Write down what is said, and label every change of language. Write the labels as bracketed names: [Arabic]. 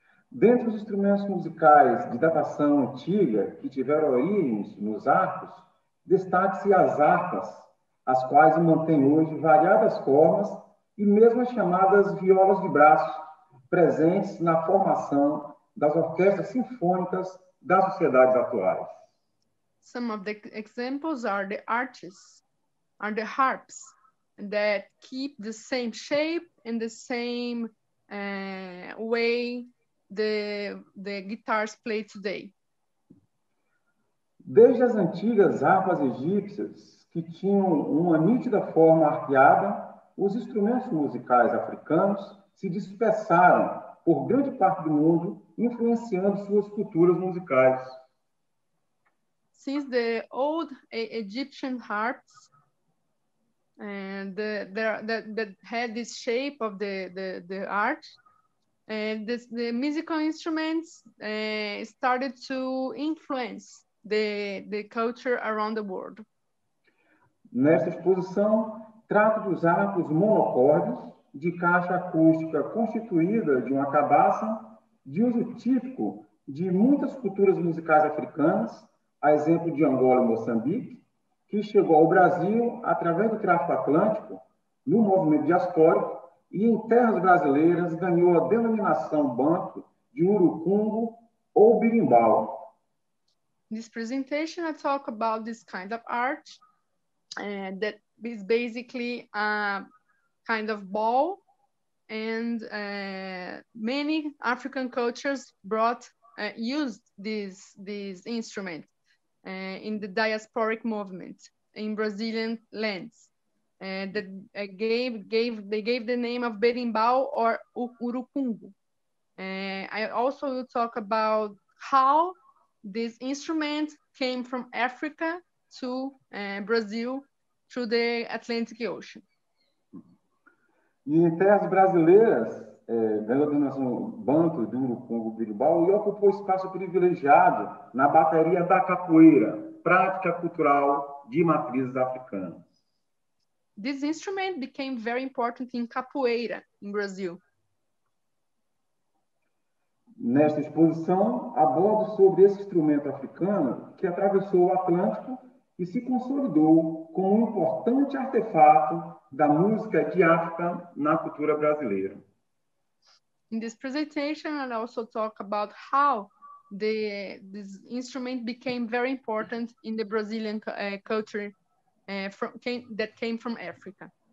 [Portuguese] Dentre os instrumentos musicais de datação antiga que tiveram origens nos arcos, destaque-se as harpas, as quais mantêm hoje variadas formas e mesmo as chamadas violas de braço, presentes na formação das orquestras sinfônicas das sociedades atuais. [English] Some of the examples are the arches, are the harps that keep the same shape and the same way the guitars play today. [Portuguese] Desde as antigas harpas egípcias, que tinham uma nítida forma arqueada, os instrumentos musicais africanos se dispersaram por grande parte do mundo, influenciando suas culturas musicais. [English] Since the old Egyptian harps that had this shape of the arch, the musical instruments started to influence the culture around the world. [Portuguese] Nesta exposição, trato dos arcos monocórdios de caixa acústica constituída de uma cabaça de uso típico de muitas culturas musicais africanas, a exemplo de Angola e Moçambique, que chegou ao Brasil através do tráfico atlântico, no movimento diaspórico, e em terras brasileiras ganhou a denominação banto de urucungo ou birimbau. [English] In this presentation, I talk about this kind of art that is basically a kind of ball, and many African cultures used this instrument in the diasporic movement in Brazilian lands. that they gave the name of berimbau or urucungu. I also will talk about how this instrument came from Africa to Brazil through the Atlantic Ocean. [Portuguese] E em terras brasileiras, ganhou a denominação banto do urucungu berimbau e ocupou espaço privilegiado na bateria da capoeira, prática cultural de matrizes africanas. [English] This instrument became very important in capoeira in Brazil. [Portuguese] Nesta exposição, abordo sobre esse instrumento africano que atravessou o Atlântico e se consolidou como um importante artefato da música de África na cultura brasileira. [English] In this presentation, I'll also talk about how this instrument became very important in the Brazilian culture that came from Africa.